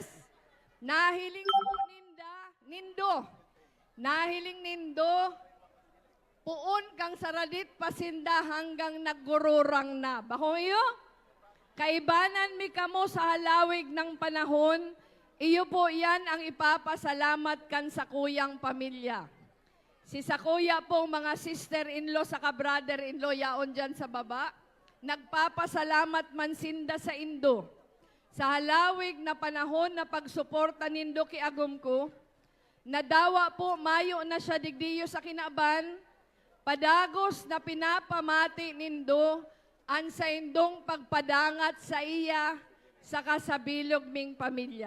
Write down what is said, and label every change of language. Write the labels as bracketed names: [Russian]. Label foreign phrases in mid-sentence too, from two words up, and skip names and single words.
[Bikol] Nahiling ko nindo, puon kang saradit pasinda hanggang naggururang na. Bahoyo, kaibanan mi kamo sa halawig ng panahon, iyo po yan ang ipapasalamat kan sa kuyang pamilya. Si sakuya pong mga sister-in-law sa ka-brother-in-law yaon dyan sa baba, nagpapasalamat man sinda sa Indo. Sa halawig na panahon na pagsuporta nindo kay agom ko, nadawa po mayo na siya digdiyo sa kinaban, padagos na pinapamati nindo an sa indong pagpadangat sa iya sa kasabilog ming pamilya.